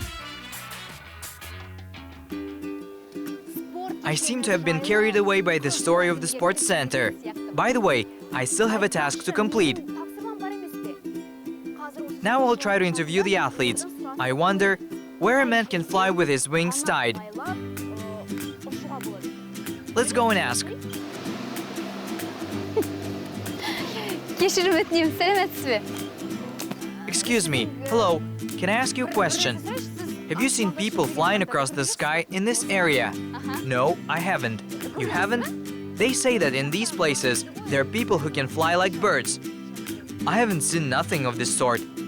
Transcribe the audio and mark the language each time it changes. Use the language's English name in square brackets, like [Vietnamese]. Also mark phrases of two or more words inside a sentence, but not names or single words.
[English] I seem to have been carried away by the story of the sports center. By the way, I still have a task to complete. Now I'll try to interview the athletes. I wonder where a man can fly with his wings tied. Let's go and ask. [Kazakh] Кешірім өтінемін, сәлеметсіз бе? [English] Excuse me, hello, can I ask you a question? Have you seen people flying across the sky in this area? No, I haven't. You haven't? They say that in these places, there are people who can fly like birds. I haven't seen nothing of this sort.